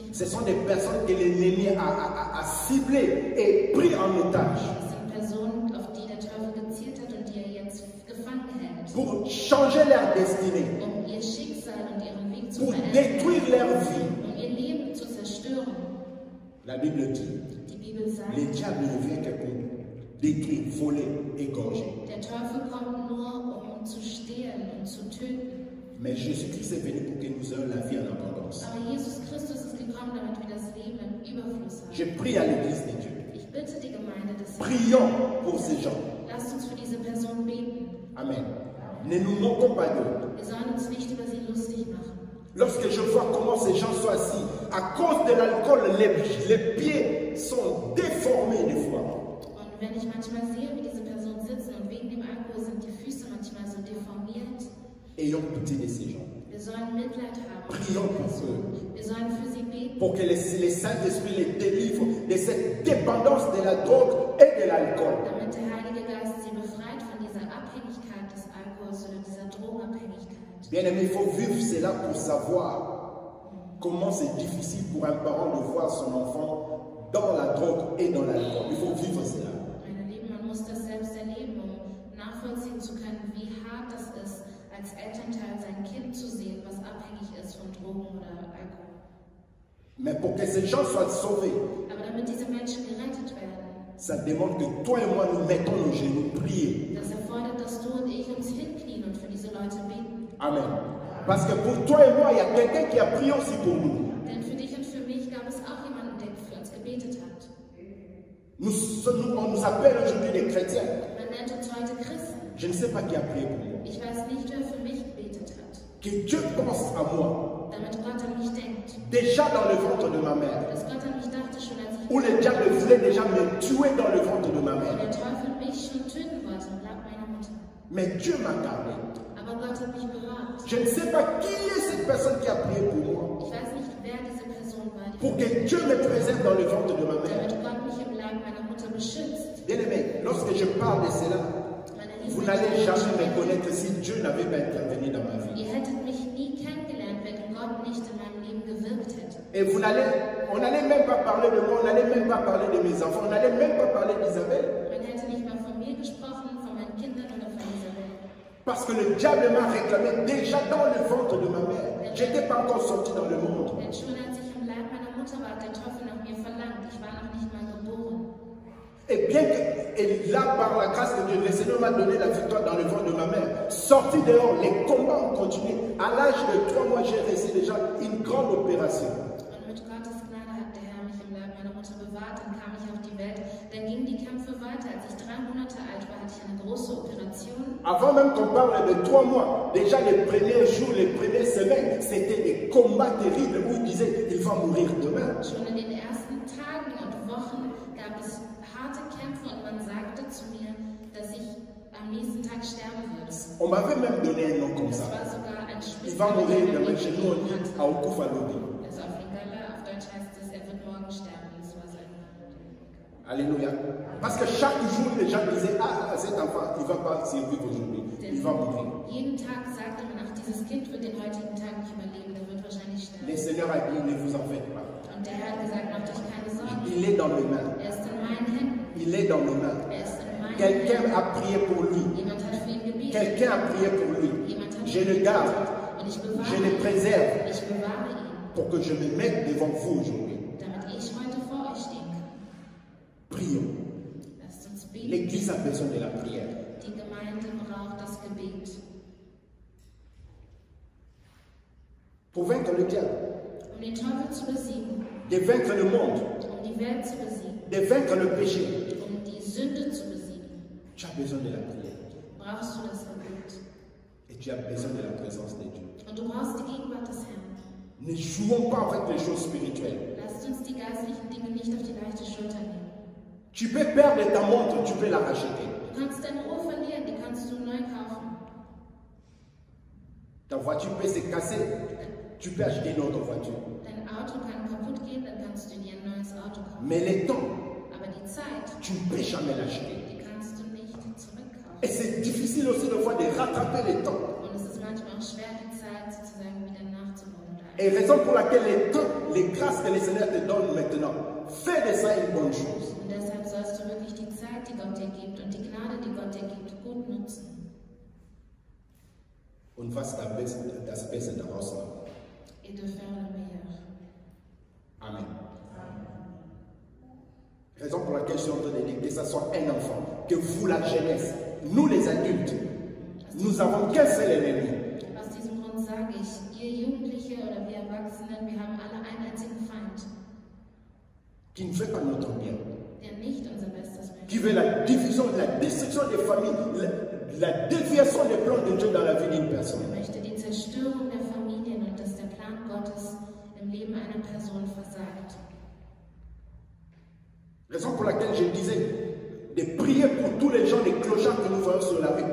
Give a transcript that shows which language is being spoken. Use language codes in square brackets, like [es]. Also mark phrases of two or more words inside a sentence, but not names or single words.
[fr] Ce [de] machen. [fr] sont des personnes que l'ennemi a ciblées et pris en otage [de] Das sind Personen, auf die der Teufel gezielt hat und die er jetzt gefangen hält, [fr] pour changer leur destinée, [de] um ihr Schicksal und ihren Weg zu [fr] pour [de] verändern, [fr] détruire leur vie. [de] um ihr Leben zu zerstören. [fr] La Bible dit, [de] Die Bibel sagt, [fr] le diable ne vient que pour détruire, voler, égorger. [de] der Teufel kommt nur, um zu stehlen und zu töten. [fr] Mais Jésus-Christ est venu pour que nous ayons la vie en abondance. [de] Aber Jesus Christus ist gekommen, damit wir das Leben im Überfluss [fr] Je [de] haben. [fr] prie à l'église de Dieu. [de] Ich bitte die Gemeinde, dass sie [fr] Prions pour ces gens. [de] lasst uns für diese Person beten. Amen. [fr] Ne nous moquons pas d'eux. [de] Wir sollen uns nicht über sie lustig machen. [fr] Lorsque je vois comment ces gens sont assis, à cause de l'alcool, les pieds sont déformés des fois. [de] Und wenn ich manchmal sehe, wie diese Personen sitzen und wegen dem Alkohol sind die Füße manchmal so deformiert, [fr] Ayons pitié de ces gens. [de] wir sollen Mitleid haben. [fr] Prions pour eux. [de] Wir sollen für sie beten, [fr] Pour que les Saint-Esprit les délivre de cette dépendance de la drogue et de l'alcool. [de] damit der Heilige Geist sie befreit von dieser Abhängigkeit des Alkohols oder dieser Drogenabhängigkeit. [fr] Bien aimé, il faut vivre cela pour savoir comment c'est difficile pour un parent de voir son enfant dans la drogue et dans l'alcool. Il faut vivre cela. [de] Meine Lieben, man muss das selbst erleben, um nachvollziehen zu können, wie hart das ist, als Elternteil sein Kind zu sehen, was abhängig ist von Drogen oder Alkohol. [fr] Mais pour que ces gens soient sauvés, [de] Aber damit diese Menschen gerettet werden, [fr] ça demande que toi et moi nous mettons nos genoux, prier. [de] das erfordert, dass du und ich uns hinknien und für diese Leute beten. Amen. [fr] Parce que pour toi et moi, il y a quelqu'un qui a prié aussi pour nous. [de] Denn für dich und für mich gab es auch jemanden, der für uns gebetet hat. [fr] On nous appelle aujourd'hui des chrétiens. [de] Man nennt uns heute Christen. [fr] Je ne sais pas qui a prié pour moi. [de] Ich weiß nicht, wer für mich gebetet hat. [fr] Que Dieu pense à moi. [de] Damit Gott an mich denkt. [fr] Déjà dans le ventre de ma mère. [de] Dass Gott an mich dachte schon, als ich [fr] Où le diable voulait déjà me tuer dans le ventre de ma [de] wo [fr] mère. [de] der Teufel mich schon töten wollte im Leib meiner Mutter. [fr] Mais Dieu m'a gardé. [de] Aber Gott hat mich bewahrt. [fr] Je ne sais pas qui est cette personne qui a prié pour moi. [de] Ich weiß nicht, wer diese Person war, die [fr] Pour que Dieu me préserve dans le ventre de ma mère. [de] damit Gott mich im Leib meiner Mutter beschützt. [fr] Bien aimé, lorsque je parle de cela, [de] Meine [fr] Vous n'allez jamais me connaître si Dieu n'avait pas intervenu dans ma vie. [de] Ihr hättet mich nie kennengelernt, wenn Gott nicht in meinem Leben gewirkt hätte. [fr] Et on n'allait même pas parler de moi, on n'allait même pas parler de mes enfants, on n'allait même pas parler d'Isabelle. [de] Man hätte nicht mal von mir gesprochen, von meinen Kindern oder von Isabel. [fr] Parce que le diable m'a réclamé déjà dans le ventre de ma mère. Je n'étais pas encore sorti dans le monde. [de] Denn schon als ich im Leib meiner Mutter war, hat der Teufel nach mir verlangt. Ich war noch nicht mal geboren. [fr] Et bien que là, par la grâce de Dieu, le Seigneur m'a donné la victoire dans le ventre de ma mère. Sorti dehors, les combats ont continué. À l'âge de 3 mois, j'ai réussi déjà une grande opération. [de] Und mit Gottes Gnade hat der Herr mich im Leib meiner Mutter bewahrt. Dann kam ich auf die Welt. Dann gingen die Kämpfe weiter. Als ich 3 Monate alt war, hatte ich eine große Operation. [fr] Avant même qu'on parle de 3 mois, déjà les premiers jours, les premières semaines, c'était des combats terribles où il disait il va mourir demain. [de] Schon in den ersten Tagen und Wochen gab es harte Kämpfe und man sagte zu mir, dass ich am nächsten Tag sterben würde. [fr] On m'avait même donné un nom comme [de] Das [fr] ça. [de] war sogar ein [fr] Il va mourir demain. Chez nous, on [de] Spitzname. [fr] dit [ln] Aoukouf Alobi. [de] Also auf Lingala, auf Deutsch heißt es, er wird morgen sterben. Das war sein. Alléluia. [fr] Parce que chaque jour, les gens disaient ah, cet enfant, il ne va pas survivre aujourd'hui. Il va mourir. [de] Jeden Tag sagte man, ach, dieses Kind wird den heutigen Tag nicht überleben, der wird wahrscheinlich sterben. [fr] Le Seigneur a dit ne vous en faites pas. [de] Und der Herr hat gesagt, macht euch keine Sorgen. [fr] Il est dans mes mains. [de] Er ist in meinen Händen. [fr] Il est dans mes mains. [de] Er ist in meinen [fr] Quelqu'un [de] Händen. [fr] a prié pour lui. [de] Jemand hat für ihn gebetet. [fr] Quelqu'un a prié pour lui. [de] Jemand hat [fr] Je le garde. [de] Und ich bewahre [fr] Je le [de] ihn. [fr] préserve [de] Ich bewahre ihn, [fr] pour que je me mette devant vous aujourd'hui. [de] damit ich heute vor euch stehen kann. [fr] Prions. [de] Lasst uns beten. [fr] L'Église a besoin de la prière. [de] Die Gemeinde braucht das Gebet. [fr] Pour vaincre le diable, [de] Um den Teufel zu besiegen, [fr] de vaincre le monde, [de] um die Welt zu besiegen, [fr] de vaincre le péché, [de] um die Sünde zu besiegen, [fr] tu as besoin de la prière. [de] brauchst du das Gebet. [fr] Et tu as besoin de la présence de Dieu. [de] Und du brauchst die Gegenwart des Herrn. [fr] Ne jouons pas avec les choses spirituelles. [de] Lasst uns die geistlichen Dinge nicht auf die leichte Schulter nehmen. [fr] Tu peux perdre ta montre, tu peux la racheter. [de] Du kannst deine Uhr verlieren, die kannst du neu kaufen. [fr] Ta voiture peut se casser, tu peux acheter une autre voiture. [de] Dein Auto kann kaputt gehen, dann kannst du dir ein neues Auto kaufen. [fr] Mais le temps, [de] Aber die Zeit, [fr] tu ne peux jamais l'acheter. [de] die kannst du nicht zurückkaufen. [fr] Et c'est difficile aussi de fois de rattraper le temps. [de] Und es ist manchmal auch schwer, die Zeit sozusagen wieder nachzuholen. [fr] Et raison pour laquelle le temps, les grâces que le Seigneur te donne maintenant, fais de ça une bonne chose. [de] Und deshalb sollst du wirklich die Zeit, die Gott dir gibt und die Gnade, die Gott dir gibt, gut nutzen. Und was das Beste daraus machen. [fr] Et de faire le meilleur. Amen. Raison pour laquelle je suis en train de dire que ce soit un enfant, que vous, la jeunesse, nous les adultes, nous avons qu'un seul ennemi. [de] Aus diesem Grund sage ich, ihr Jugendliche oder wir Erwachsenen, wir haben alle einen einzigen Feind, [fr] Qui ne fait pas notre bien. [de] der nicht unser Bestes möchte, [fr] Qui veut la division, la destruction des familles, la déviation des plans de Dieu dans la vie d'une personne. [de] Er möchte die Zerstörung der Familien und dass der Plan Gottes im Leben einer Person versagt. [fr] Raison pour laquelle je disais de prier pour tous les gens, les clochards que nous voyons sur la rue.